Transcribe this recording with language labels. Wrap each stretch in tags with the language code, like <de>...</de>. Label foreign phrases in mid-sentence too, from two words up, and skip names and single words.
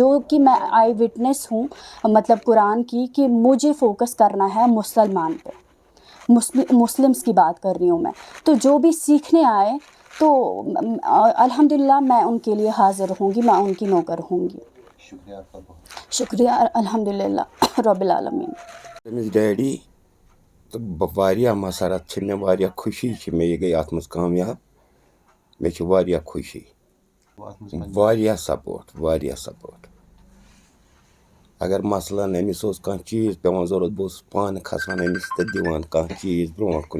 <ur>جو کہ میں</ur> <en>eye witness</en> <ur>ہوں مطلب قرآن کی، کہ مجھے فوکس کرنا ہے مسلمان پہ، مسلمس کی بات کر رہی ہوں میں. تو جو بھی سیکھنے آئے تو الحمدللہ میں ان کے لیے حاضر ہوں گی، میں ان کی نوکر ہوں گی. شکریہ آپ کا بہت شکریہ</ur> <ar>الحمدللہ رب العالمین.</ar> <ks>تٔمِس ڈیڈی تہٕ واریاہ مسرت چھِ مےٚ، واریاہ خوشی چھِ مےٚ یہِ گٔے اَتھ منٛز کامیاب. مےٚ چھِ واریاہ خوشی، واریاہ سپوٹ. اگر مثلاً أمِس اوس کانٛہہ چیٖز پٮ۪وان ضوٚرَتھ، بہٕ اوسُس پانہٕ کھسان أمِس تہٕ دِوان کانٛہہ چیٖز برونٛٹھ کُن.</ks>